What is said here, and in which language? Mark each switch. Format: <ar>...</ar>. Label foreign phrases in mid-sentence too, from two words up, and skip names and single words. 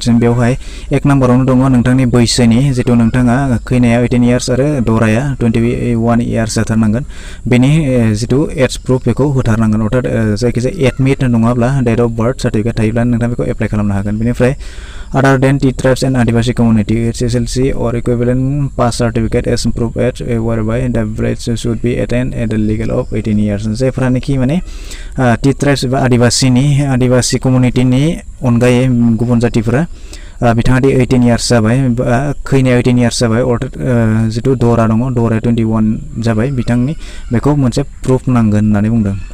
<brx>बेवहाय 1 नाम्बारावनो दङ नोंथांनि बैसोनि, जितु नोंथाङा खैनाया 18 इयार्स आरो दराया 21 इयार्स जाथारनांगोन, बेनि जितु</brx> <en>age proof</en> <brx>बेखौ होथारनांगोन, अर्थात जायखिजाया एडमिट नङाब्ला</brx> <en>date of birth certificate</en> <brx>थायोब्ला नोंथाङा बेखौ एप्लाइ खालामनो हागोन।</brx> <en>बेनिफ्राय other than tea tribes and Adivasi community SSLC or equivalent pass certificate as proof at whereby the bride should be attained at the legal of 18 years।</en> <brx>जायफोरानोखि</brx> <en>टी ट्राइब्स</en> <brx>एबा आदिबासि कमिउनिटिनि अनगायै गुबुन जातिफोरा बिथाङा 18 इयार्स जाबाय, खैनाया 18 इयार्स जाबाय, अर्थात जितु दरा दङ दराया 21 जाबाय, बिथांनि बेखौ मोनसे प्रुफ नांगोन होननानै बुंदों।</brx>